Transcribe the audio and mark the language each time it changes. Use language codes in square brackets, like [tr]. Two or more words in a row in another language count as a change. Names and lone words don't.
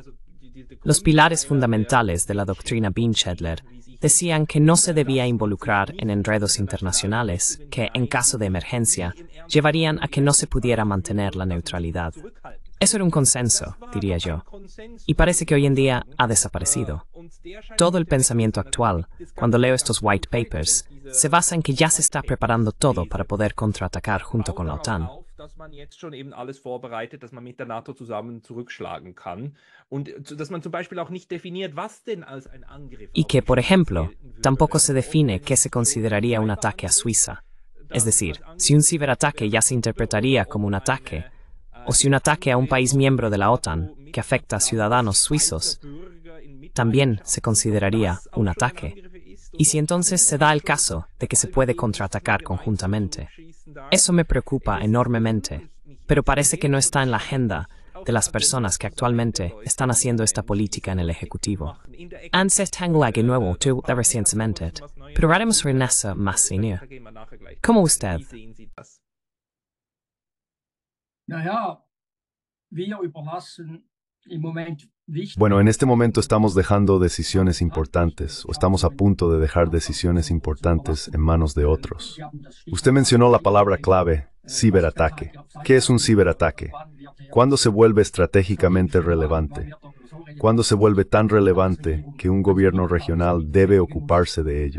[es] Los pilares fundamentales de la doctrina Bienschädler decían que no se debía involucrar en enredos internacionales que, en caso de emergencia, llevarían a que no se pudiera mantener la neutralidad. Eso era un consenso, diría yo, y parece que hoy en día ha desaparecido. Todo el pensamiento actual, cuando leo estos [en] white papers, [es] se basa en que ya se está preparando todo para poder contraatacar junto con la OTAN. [de] Dass man jetzt schon eben alles vorbereitet, dass man mit der NATO zusammen zurückschlagen kann und dass man zum Beispiel auch nicht definiert, was denn als ein Angriff. [es] Y que, por ejemplo, tampoco se define qué se consideraría un ataque a Suiza. Es decir, si un ciberataque ya se interpretaría como un ataque, o si un ataque a un país miembro de la OTAN que afecta a ciudadanos suizos, también se consideraría un ataque. Y si entonces se da el caso de que se puede contraatacar conjuntamente. Eso me preocupa enormemente, pero parece que no está en la agenda de las personas que actualmente están haciendo esta política en el Ejecutivo. Anses tanguage nuevo tu recientemente, pero haremos renessa más senior. ¿Cómo usted? [de] Naja, wir überlassen im Moment. [es] Bueno, en este momento estamos dejando decisiones importantes, o estamos a punto de dejar decisiones importantes en manos de otros. Usted mencionó la palabra clave, ciberataque. ¿Qué es un ciberataque? ¿Cuándo se vuelve estratégicamente relevante? ¿Cuándo se vuelve tan relevante que un gobierno regional debe ocuparse de ello?